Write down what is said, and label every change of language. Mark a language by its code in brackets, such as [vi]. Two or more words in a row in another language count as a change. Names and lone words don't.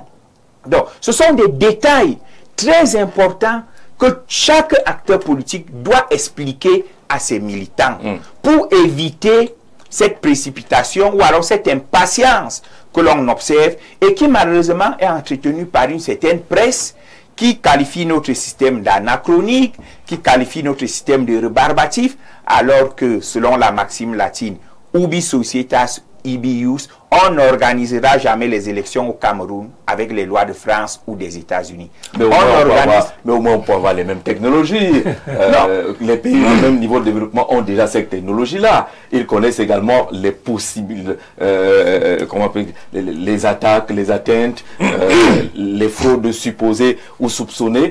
[fr] Donc, ce sont des détails très importants que chaque acteur politique doit expliquer à ses militants pour éviter cette précipitation ou alors cette impatience que l'on observe et qui malheureusement est entretenue par une certaine presse qui qualifie notre système d'anachronique, qui qualifie notre système de rébarbatif, alors que selon la maxime latine, [la] ubi societas ibi ius, [fr] on n'organisera jamais les élections au Cameroun avec les lois de France ou des États-Unis. Mais au moins on peut avoir les mêmes technologies. Les pays au même niveau de développement ont déjà cette technologie-là. Ils connaissent également les possibles, les attaques, les atteintes, les fraudes supposées ou soupçonnées.